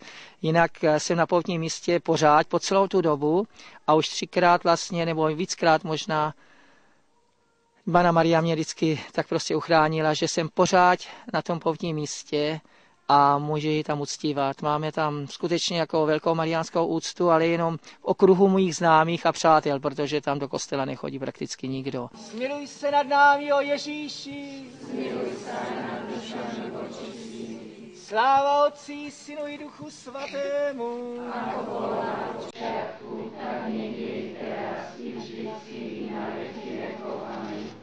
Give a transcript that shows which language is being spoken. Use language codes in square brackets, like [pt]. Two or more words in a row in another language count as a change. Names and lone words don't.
[cs] Jinak jsem na poutním místě pořád po celou tu dobu a už 3krát vlastně, nebo víckrát možná, Panna Maria mě vždycky tak prostě uchránila, že jsem pořád na tom poutním místě a může ji tam uctívat. Máme tam skutečně jako velkou mariánskou úctu, ale jenom v okruhu mých známých a přátel, protože tam do kostela nechodí prakticky nikdo. Smiluj se nad námi, o Ježíši! Smiluj se nad dušami očistí. Sláva Otci, Synu i Duchu Svatému! [sk] Ako bola na počiatku, tak niekde teraz i vždycky i na veky vekov. Amen.